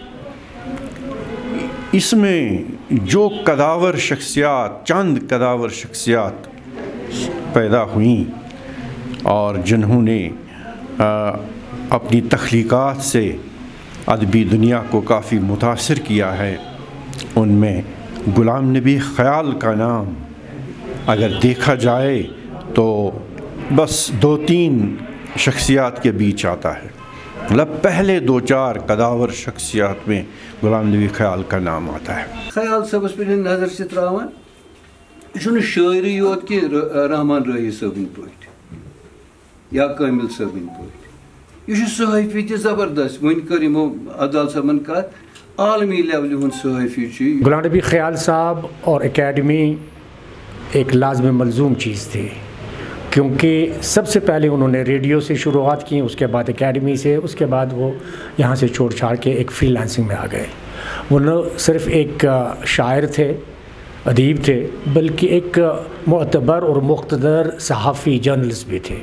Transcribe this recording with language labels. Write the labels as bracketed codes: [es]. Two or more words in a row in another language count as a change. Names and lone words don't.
[ur] اس میں جو قداور شخصیات، چند قداور شخصیات پیدا ہوئیں اور جنہوں نے اپنی تخلیقات سے ادبی دنیا کو کافی متاثر کیا ہے، ان میں غلام نبی خیال کا نام اگر دیکھا جائے تو بس 2-3 شخصیات کے بیچ آتا ہے. مطلب پہلے 2-4 قداور شخصیات میں غلام نبی خیال کا نام آتا ہے. [ks] خیال صاحب پہ نظر سے تراوان یہ شاعری یوت کہ رحمان راہی صٲبن پٲٹھۍ یا کامل صٲبن پٲٹھۍ، یہ صحافی تہ زبردست. ون کر یمو عدال صاحبن کتھ عالمی لیولہِ ہُنٛد صحافی چھُ. [ur] غلام نبی خیال صاحب اور اکیڈمی ایک لازم ملزوم چیز تھی، کیونکہ سب سے پہلے انہوں نے ریڈیو سے شروعات کی، اس کے بعد اکیڈمی سے، اس کے بعد وہ یہاں سے چھوڑ چھاڑ کے ایک فری لانسنگ میں آ گئے. وہ نہ صرف ایک شاعر تھے، ادیب تھے، بلکہ ایک معتبر اور مقتدر صحافی، جرنلسٹ بھی تھے.